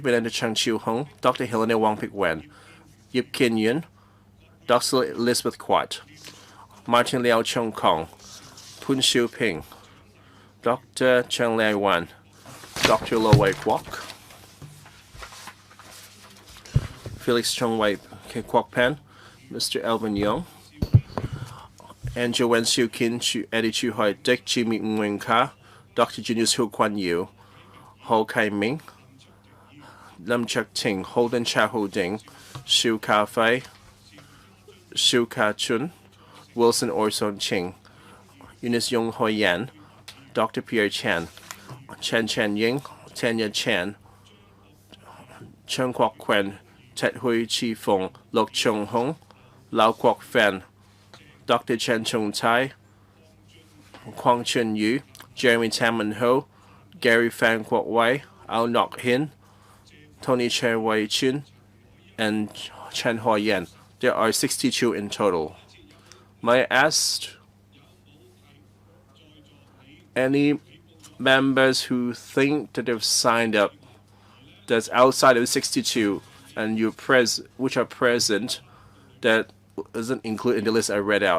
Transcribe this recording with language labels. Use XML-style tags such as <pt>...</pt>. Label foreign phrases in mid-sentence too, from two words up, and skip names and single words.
<en>Belinda Chang Chiu Hong, Dr. Helena Wong Pik Wen, Yip Kin Yun, Dr. Elizabeth Quat, Martin Liao Chung Kong, Pun Xiu Ping, Dr. Cheng Lai Wan, Dr. Lo Wei Kwok, Felix Chung Wei Kwok Pen, Mr. Alvin Young, Angel Wen Xiu Kin, Eddie Chu Hoi Dick, Jimmy Nguyen Ka, Dr. Junius Hu Kwan Yu, Ho Kai Ming, Lam Chuk Ting, Holden Cha Ho Ding, Shu Ka Fei, Shu Ka Chun, Wilson Orson Ching, Eunice Yong Hoi Yan, Dr. Pierre Chan, Chen Chen Ying, Tanya Chan, Chen Kwok Quen, Ted Hui Chi Fong, Lok Chung Hong, Lau Kwok Fan, Dr. Chen Chung Tai, Kwang Chun Yu, Jeremy Tamman Ho, Gary Fan Kwok Wai, Ao Nok Hin, Tony Chen Wei Chin, and Chen Ho Yan. There are 62 in total. May I ask any members who think that they've signed up that's outside of 62 and which are present that isn't included in the list I read out.</en>